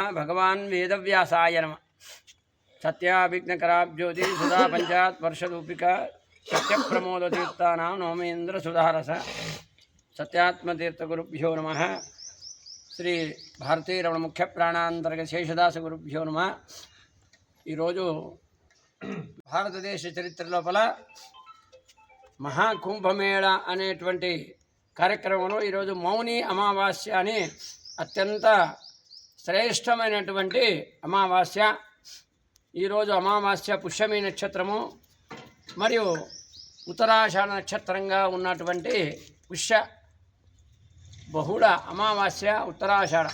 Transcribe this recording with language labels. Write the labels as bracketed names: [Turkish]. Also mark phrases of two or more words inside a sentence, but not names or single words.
[Sanskrit] भगवान् वेदव्यासाय नमः। सत्याभिघ्नकराब्ज्योति सुधा पंचात् वर्षदूपिका सत्यप्रमोदतीर्थानां नवमेन्द्र सुधारस सत्यात्मतीर्थ गुरुभ्यो नमः। श्री भारती रमण मुख्य प्राणांतर्गत शेषदास गुरुभ्यो नमः। [Telugu] భారతదేశ చరిత్ర లోపల మహాకుంభమేళ అనేటువంటి కార్యక్రమంలో ఈరోజు మౌని అమావాస్య అని అత్యంత శ్రేష్టమైనటువంటి అమావాస్య. ఈరోజు అమావాస్య పుష్యమి నక్షత్రము మరియు ఉత్తరాషాఢ నక్షత్రంగా ఉన్నటువంటి పుష్య బహుళ అమావాస్య ఉత్తరాషాఢ.